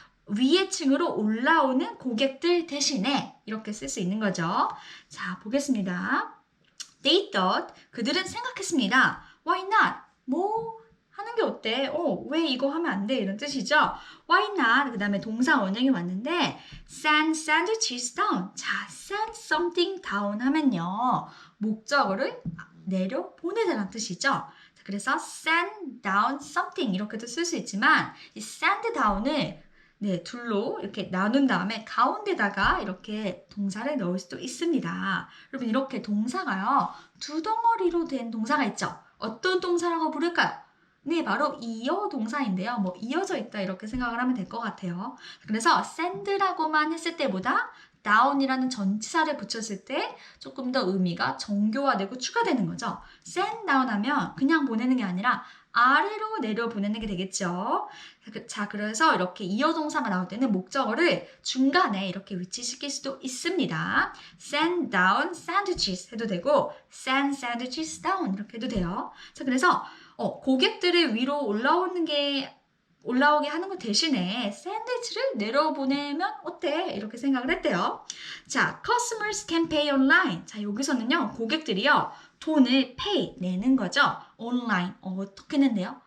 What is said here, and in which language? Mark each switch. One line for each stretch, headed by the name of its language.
Korean: 위의 층으로 올라오는 고객들 대신에 이렇게 쓸 수 있는 거죠. 자, 보겠습니다.
English: They thought
Korean: 그들은 생각했습니다.
English: Why not?
Korean: 뭐 하는 게 어때? 왜 이거 하면 안 돼? 이런 뜻이죠. Why not? 그 다음에 동사 원형이 왔는데
English: send sandwiches down.
Korean: 자,
English: send something down
Korean: 하면요. 목적어를 내려 보내자는 뜻이죠. 자, 그래서 send down something 이렇게도 쓸 수 있지만 이 send down을 네, 둘로 이렇게 나눈 다음에 가운데다가 이렇게 동사를 넣을 수도 있습니다. 여러분 이렇게 동사가요. 두 덩어리로 된 동사가 있죠. 어떤 동사라고 부를까요? 네, 바로 이어 동사인데요. 뭐 이어져 있다 이렇게 생각을 하면 될 것 같아요. 그래서 send라고만 했을 때보다 down이라는 전치사를 붙였을 때 조금 더 의미가 정교화되고 추가되는 거죠. send down 하면 그냥 보내는 게 아니라 아래로 내려 보내는 게 되겠죠. 자, 그래서 이렇게 이어 동사가 나올 때는 목적어를 중간에 이렇게 위치시킬 수도 있습니다.
English: send down sandwiches
Korean: 해도 되고
English: send sandwiches down
Korean: 이렇게 해도 돼요. 자, 그래서 고객들을 위로 올라오게 하는 것 대신에 샌드위치를 내려보내면 어때? 이렇게 생각을 했대요. 자,
English: customers can pay online.
Korean: 자, 여기서는요, 고객들이요, 돈을 pay, 내는 거죠. 온라인. 어떻게 낸대요?